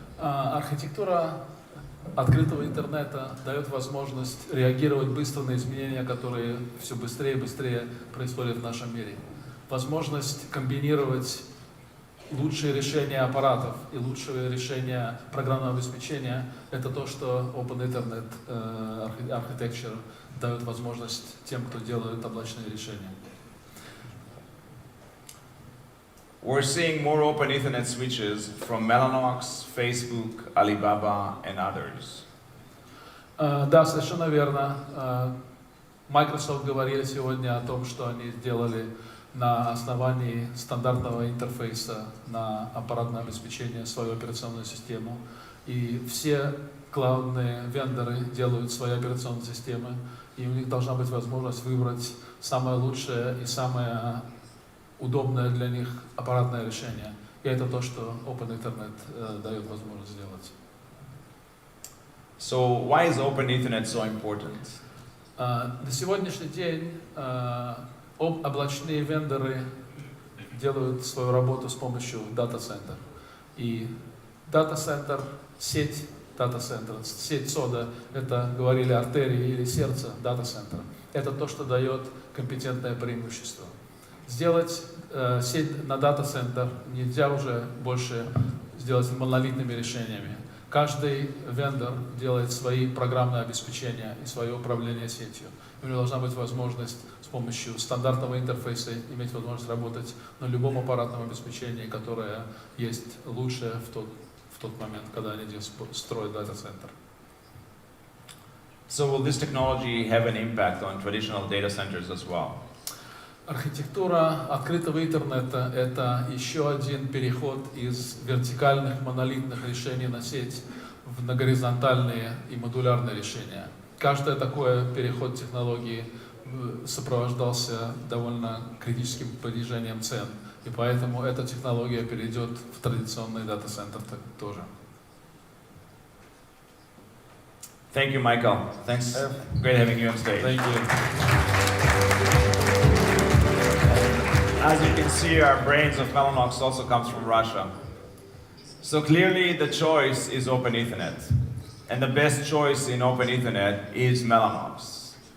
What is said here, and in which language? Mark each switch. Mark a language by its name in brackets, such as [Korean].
[Russian] Архитектура открытого интернета дает возможность реагировать быстро на изменения, которые все быстрее и быстрее происходят в нашем мире. Возможность комбинировать лучшее решение аппаратов и лучшее решение программного обеспечения – это то, что Open Internet Architecture дает возможность тем, кто делает облачные решения. [English] We're seeing more open Ethernet switches from Mellanox, Facebook, Alibaba, and others. [Russian] Да, совершенно верно. Microsoft говорили сегодня о том, что они сделали на основании стандартного интерфейса на аппаратное обеспечение свою операционную систему. И все клаудные вендоры делают свои операционные системы, и у них должна быть возможность выбрать самое лучшее и самое удобное для них аппаратное решение. И это то, что Open Internet дает возможность сделать. [English] So why is Open Ethernet so important? [Russian] На сегодняшний день облачные вендоры делают свою работу с помощью дата-центра. И дата-центр, сеть дата-центра, сеть сода, это, говорили, артерии или сердце дата-центра. Это то, что дает компетентное преимущество. Сделать сеть на дата-центр нельзя уже больше сделать монолитными решениями. Каждый вендор делает свои программные обеспечения и свое управление сетью. У него должна быть возможность с помощью стандартного интерфейса иметь возможность работать на любом аппаратном обеспечении, которое есть лучшее в тот момент, когда они строят дата-центр. [English] So will this technology have an impact on traditional data centers as well? [Russian] Архитектура открытого интернета – это еще один переход из вертикальных монолитных решений на сеть на горизонтальные и модулярные решения. Каждый такой переход технологии сопровождался довольно критическим понижением цен, и поэтому эта технология перейдет в традиционный дата-центр тоже. [English] Thank you, Michael. Thanks. Great having you on stage. Thank you. As you can see, our brains of Mellanox also comes from Russia. So clearly the choice is Open Ethernet. And the best choice in Open Ethernet is Mellanox.